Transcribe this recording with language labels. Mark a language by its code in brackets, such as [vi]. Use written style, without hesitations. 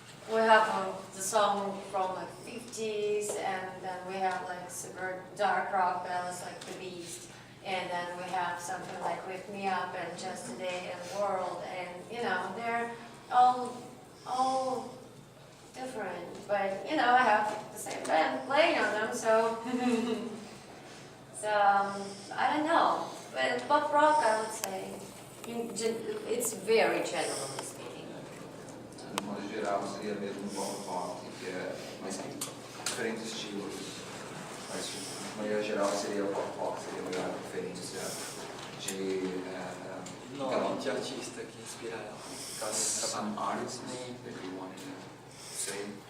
[en] we have the song from 50s, and then we have super dark rock ballads like The Beast, and then we have something like Wake Me Up and Just a Day and World, and they're all different, but I have the same band playing on them, so I don't know, but pop rock I would say, it's very generally speaking. [pt] De modo geral seria mesmo pop rock, que mas tem diferentes estilos, mas de maneira geral seria o pop rock, seria a melhor referência de nome de artista que inspira ela. [en] Some artist name that you want to say?